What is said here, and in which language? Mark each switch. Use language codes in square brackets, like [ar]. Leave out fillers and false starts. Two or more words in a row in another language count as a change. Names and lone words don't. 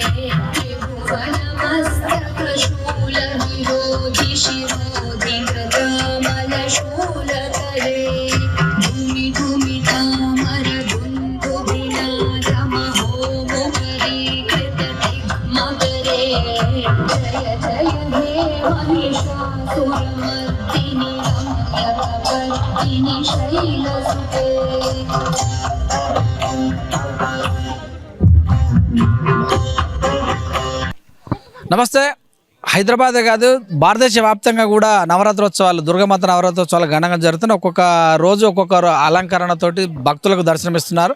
[sa] त्रिभुवनमस्तकशूल विरोधि शिरोधि गजामलशूलकरे धूमि धूमितामर दुन्दुभिनाद महोमुखरीकृत दिग्मकरे जय जय हे महिषासुरमर्दिनि रम्यकपर्दिनि शैलसुते [te] నమస్తే. హైదరాబాదే కాదు భారతదేశ వ్యాప్తంగా కూడా నవరాత్రోత్సవాలు దుర్గామాత నవరాత్రోత్సవాలు ఘనంగా జరుగుతున్నాయి. ఒక్కొక్క రోజు ఒక్కొక్క అలంకరణతోటి భక్తులకు దర్శనమిస్తున్నారు.